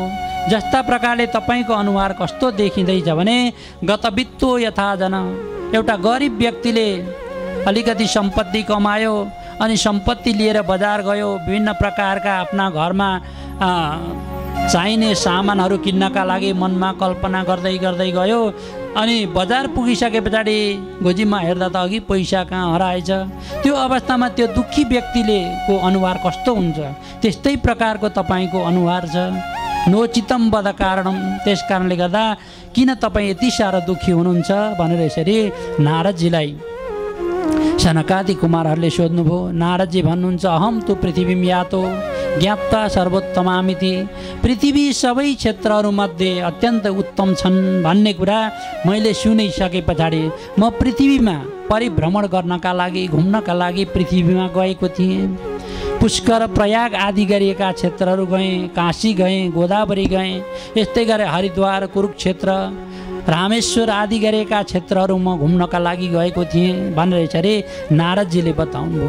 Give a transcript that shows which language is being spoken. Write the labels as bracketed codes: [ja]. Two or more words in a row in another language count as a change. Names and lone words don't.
[ne] जस्ता प्रकारले तपाईँको अनुहार कस्तो देखिँदैछ भने [sa] गतवित्तो यथा जन, [ne] एउटा गरिब व्यक्तिले अलिकति सम्पत्ति कमायो अनि सम्पत्ति लिएर बजार गयो, विभिन्न प्रकारका आफ्ना घरमा चाहिने सामानहरू किन्नका लागि मनमा कल्पना गर्दै गर्दै गयो, अनि बजार पुगिसके पछाडि गोजीमा हेर्दा त अघि पैसा कहाँ हराएछ। त्यो अवस्थामा त्यो दुःखी व्यक्तिले को अनुहार कस्तो हुन्छ, त्यस्तै प्रकारको तपाईँको अनुहार छ। [sa] नोचितम वद कारणम, [ne] त्यस कारणले गर्दा किन तपाईँ यति साह्रो दुःखी हुनुहुन्छ भनेर यसरी नारदजीलाई सनकादि कुमारहरूले सोध्नुभयो। नारदजी भन्नुहुन्छ, [sa] अहम तु पृथ्वीम यातो ज्ञाप्ता सर्वोत्तमामिति, [ne] पृथ्वी सबै क्षेत्रहरूमध्ये अत्यन्त उत्तम छन् भन्ने कुरा मैले सुनिसके पछाडि म पृथ्वीमा परिभ्रमण गर्नका लागि घुम्नका लागि पृथ्वीमा गएको थिएँ। पुष्कर प्रयाग आदि गरिएका क्षेत्रहरू गएँ, काशी गएँ, गोदावरी गएँ, यस्तै गरे हरिद्वार कुरुक्षेत्र रामेश्वर आदि गरेका क्षेत्रहरू म घुम्नका लागि गएको थिएँ भनेर यसरी नारदजीले बताउनुभयो।